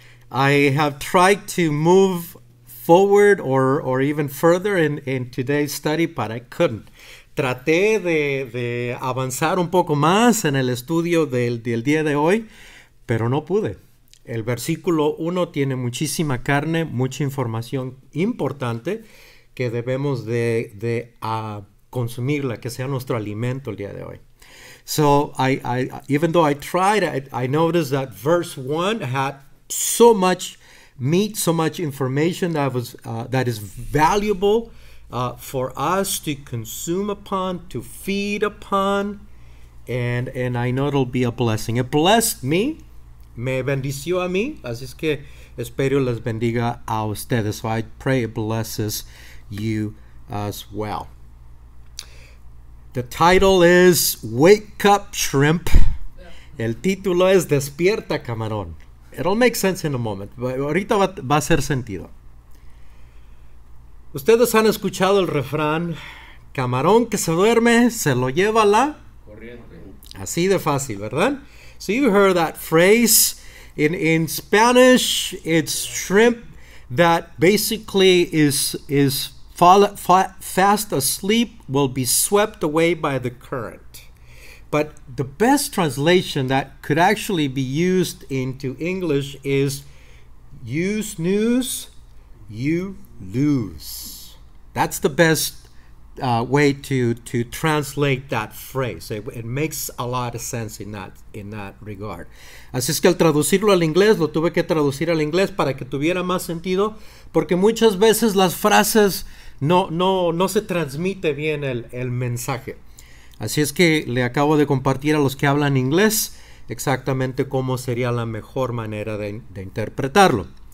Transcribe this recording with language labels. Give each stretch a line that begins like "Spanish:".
English: I have tried to move forward or even further in today's study, but I couldn't.
Spanish: Traté de avanzar un poco más en el estudio del día de hoy, pero no pude. El versículo 1 tiene muchísima carne, mucha información importante que debemos de consumirla, que sea nuestro alimento el día de hoy.
English: So even though I tried, I noticed that verse 1 had so much meat, so much information that is valuable for us to consume upon, to feed upon, and I know it'll be a blessing. It blessed me,
Spanish: me bendició a mí, así es que espero les bendiga a ustedes.
English: So I pray it blesses you as well. The title is Wake Up Shrimp.
Spanish: El título es Despierta Camarón.
English: It'll make sense in a moment.
Spanish: Ahorita va a hacer sentido. Ustedes han escuchado el refrán, camarón que se duerme, se lo lleva la corriente. Así de fácil, ¿verdad?
English: So you heard that phrase. In Spanish, it's shrimp that basically is fast asleep, will be swept away by the current. But the best translation that could actually be used into English is you snooze, you lose. That's the best way to translate that phrase. It makes a lot of sense in that regard.
Spanish: Así es que al traducirlo al inglés, lo tuve que traducir al inglés para que tuviera más sentido, porque muchas veces las frases no se transmite bien el mensaje. Así es que le acabo de compartir a los que hablan inglés exactamente cómo sería la mejor manera de interpretarlo.